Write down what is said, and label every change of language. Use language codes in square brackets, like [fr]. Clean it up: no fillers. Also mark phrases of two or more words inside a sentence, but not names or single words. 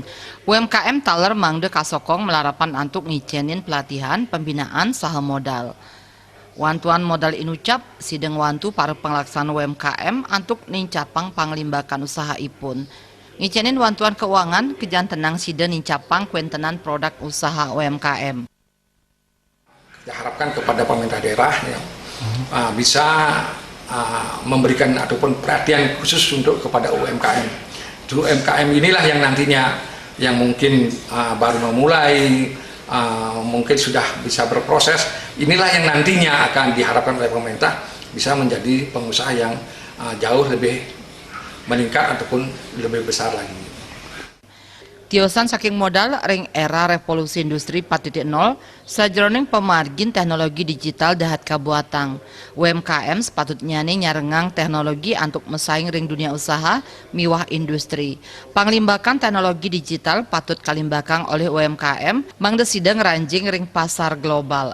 [ban] UMKM taler mangde kasokong melarapan untuk ngicenin pelatihan pembinaan saha modal. Wantuan modal inucap sideng wantu para pelaksana UMKM untuk nincapang panglimbakan usaha ipun. Ngicenin wantuan keuangan kejantenang sida nincapang kuentenan produk usaha UMKM. [id] Kita harapkan kepada pemerintah daerah yang bisa memberikan ataupun perhatian khusus untuk kepada UMKM. UMKM inilah yang nantinya yang mungkin baru memulai, mungkin sudah bisa berproses. Inilah yang nantinya akan diharapkan oleh pemerintah bisa menjadi pengusaha yang jauh lebih meningkat ataupun lebih besar lagi. [ban] Tiosan saking modal ring era revolusi industri 4.0 sajroning pemargin teknologi digital dahat kabuatang. UMKM sepatutnya nyarengang teknologi untuk mesaing ring dunia usaha miwah industri. Panglimbakan teknologi digital patut kalimbakang oleh UMKM mangde sidang ranjing ring pasar global.